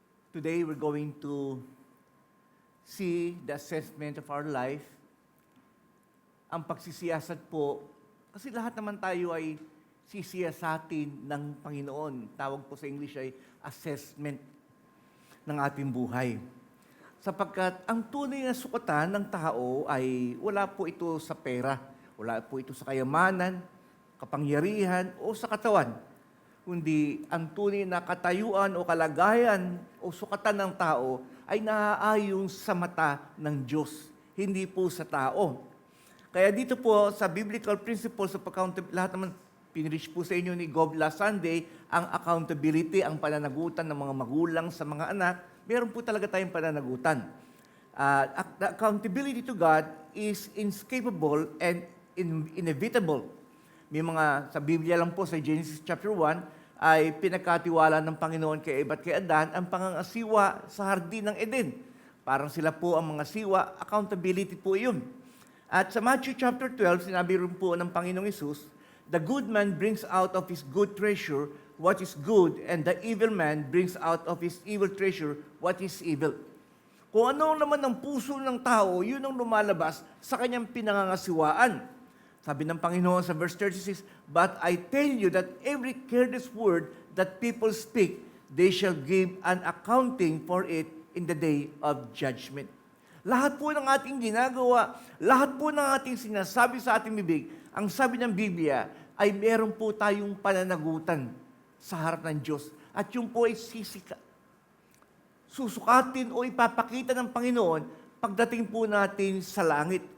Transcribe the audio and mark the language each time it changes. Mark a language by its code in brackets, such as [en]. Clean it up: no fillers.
[en] Today, we're going to see the assessment of our life. [tl] Ang pagsisiyasat po, kasi lahat naman tayo ay sisiyasatin ng Panginoon. Tawag po sa English ay assessment ng ating buhay. Sapagkat ang tunay na sukatan ng tao ay wala po ito sa pera, wala po ito sa kayamanan, kapangyarihan o sa katawan, kundi ang tunay na katayuan o kalagayan o sukatan ng tao ay naaayon sa mata ng Diyos, hindi po sa tao. Kaya dito po sa [en] biblical principles of accountability, [tl] lahat naman pinreach po sa inyo ni Gob [en] last Sunday, [tl] ang accountability, ang pananagutan ng mga magulang sa mga anak, meron po talaga tayong pananagutan. [en] The accountability to God is inescapable and inevitable. [tl] May mga, sa Biblia lang po, sa Genesis chapter 1, ay pinagkatiwala ng Panginoon kay Eva at kay Adan ang pangangasiwa sa hardin ng Eden. Parang sila po ang mga siwa, accountability po yun. At sa Matthew chapter 12, sinabi rin po ng Panginoong Hesus, [en] the good man brings out of his good treasure what is good, and the evil man brings out of his evil treasure what is evil. [tl] Kung ano naman ang puso ng tao, yun ang lumalabas sa kanyang pinangangasiwaan. Sabi ng Panginoon sa verse 36, [en] but I tell you that every careless word that people speak, they shall give an accounting for it in the day of judgment. [tl] Lahat po ng ating ginagawa, lahat po ng ating sinasabi sa ating bibig, ang sabi ng Biblia ay meron po tayong pananagutan sa harap ng Diyos. At yung po ay susukatin o ipapakita ng Panginoon pagdating po natin sa langit.